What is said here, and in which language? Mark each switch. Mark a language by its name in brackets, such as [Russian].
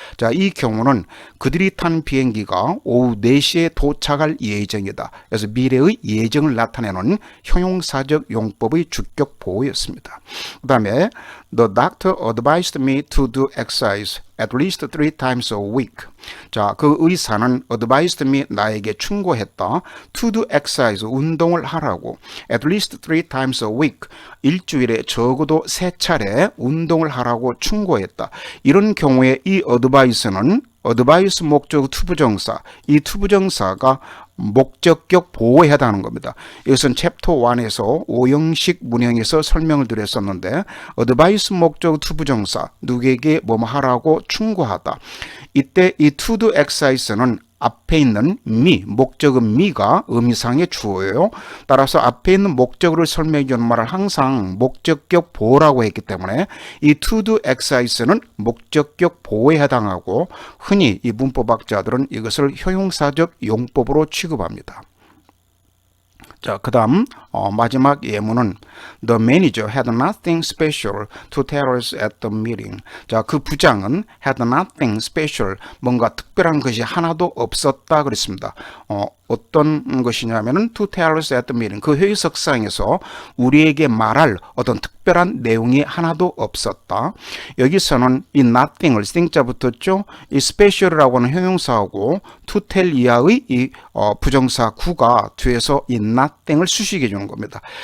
[Korean] 자, 이 경우는 그들이 탄 비행기가 오후 4시에 도착할 예정이다. 그래서 미래의 예정을 나타내는 형용사적 용법의 주격 보호였습니다. 그 다음에 [English] The doctor advised me to do exercise at least 3 times a week. [Korean] 자, 그 의사는 [English] advised me [Korean] 나에게 충고했다. [English] to do exercise [Korean] 운동을 하라고. [English] at least 3 times a week [Korean] 일주일에 적어도 3차례 운동을 하라고 충고했다. 이런 경우에 이 advice는 advice 목적 투부정사, 이 투부정사가 목적격 보호에 해당하는 겁니다. 이것은 챕터 1에서 오형식 문형에서 설명을 드렸었는데 advice 목적 투부정사, 누구에게 뭐뭐 하라고 충고하다. 이때 이 to do exercise는 앞에 있는 me, 목적은 me가 의미상의 주어예요. 따라서 앞에 있는 목적어를 설명해 주는 말을 항상 목적격 보호라고 했기 때문에 이 to do exercise는 목적격 보호에 해당하고 흔히 이 문법학자들은 이것을 형용사적 용법으로 취급합니다. 자, 그 다음 마지막 예문은 [English] The manager had nothing special to tell us at the meeting. [Korean] 자, 그 부장은 [English] had nothing special, [Korean] 뭔가 특별한 것이 하나도 없었다 그랬습니다. 어떤 것이냐면은 [English] to tell us at the meeting, [Korean] 그 회의석상에서 우리에게 말할 어떤 특별한 내용이 하나도 없었다. 여기서는 이 nothing을 thing자 붙었죠. 이 special이라고 하는 형용사하고 to tell 이하의 이 부정사 구가 뒤에서 이 nothing을 수식해 주는 겁니다.